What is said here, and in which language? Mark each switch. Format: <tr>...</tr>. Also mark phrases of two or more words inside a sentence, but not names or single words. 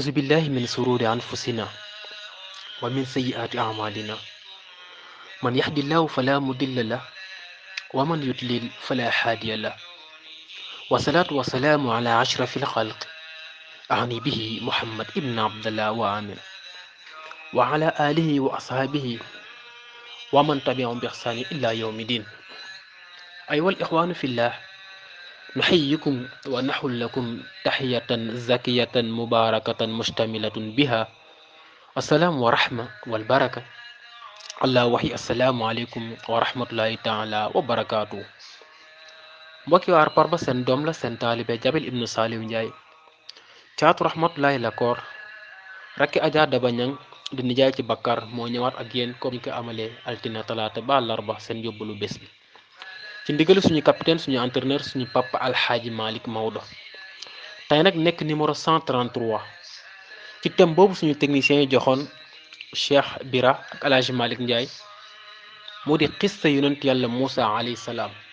<ar>بالله من شرور أنفسنا ومن سيئات أعمالنا من يهد الله فلا مضل له ومن يضلل فلا هادي له والصلاة والسلام على أشرف الخلق أعني به محمد ابن عبد الله وآمن وعلى آله وأصحابه ومن تبعهم بإحسان إلى يوم الدين أيها الإخوان في الله نحييكم ونحل لكم تحية زكية مباركة مشتملة بها السلام ورحمة والبركة الله وحي السلام عليكم ورحمة الله تعالى وبركاته</ar> <wo>mbokki waar Parba seen doom la seen taalibe Jabel ibnu Saliou Ndiaye caatu rahmatullahi la koor rakki Adja Daba Ñang di nijaay ci Bakkar moo ñëwaat ak yéen comme ni ko amalee altine talaata ba àllarba seen yóbbalu bés bi ci ndigalu suñu capitaine suñu entraîneur suñu papa alxaaji Malick Maodo tey nag nekk numéro 133 ci thème boobu suñu technicien yi joxoon Cheikh Bira ak alxaaji Malick Ndiaye moo di xista yonent yàlla Moussa</wo> <ar>عليه السلام</ar>